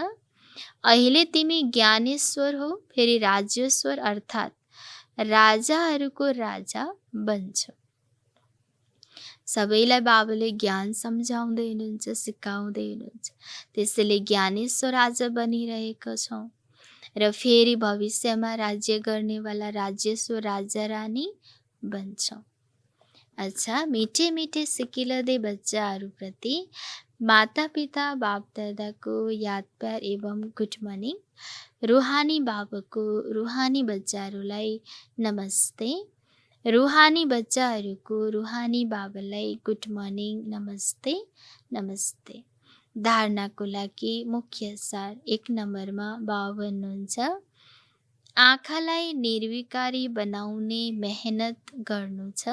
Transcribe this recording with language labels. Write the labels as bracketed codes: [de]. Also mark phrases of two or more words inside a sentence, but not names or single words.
[ne] अहिले तिमी ज्ञानेश्वर हो, फेरि राजेश्वर अर्थात् राजाहरूको राजा बन्छौ। सबैलाई बाबाले ज्ञान सम्झाउँदै हुनुहुन्छ, सिकाउँदै हुनुहुन्छ। त्यसैले ज्ञानेश्वर आज बनिरहेका छौँ र फेरि भविष्यमा राज्य गर्नेवाला राजेश्वर राजा रानी बन्छौँ। अच्छा, मिठे मिठे सिकिलदे बच्चाहरूप्रति माता पिता बाप दादाको याद प्यार एवं [en] good morning. [ne] रुहानी बाबाको रुहानी बच्चाहरूलाई नमस्ते। रुहानी बच्चाहरूको रुहानी बाबालाई [en] good morning, [ne] नमस्ते नमस्ते। धारणाको लागि मुख्य सार 1 नम्बरमा बाबा भन्नुहुन्छ, आँखालाई निर्विकारी बनाउने मेहनत गर्नु छ।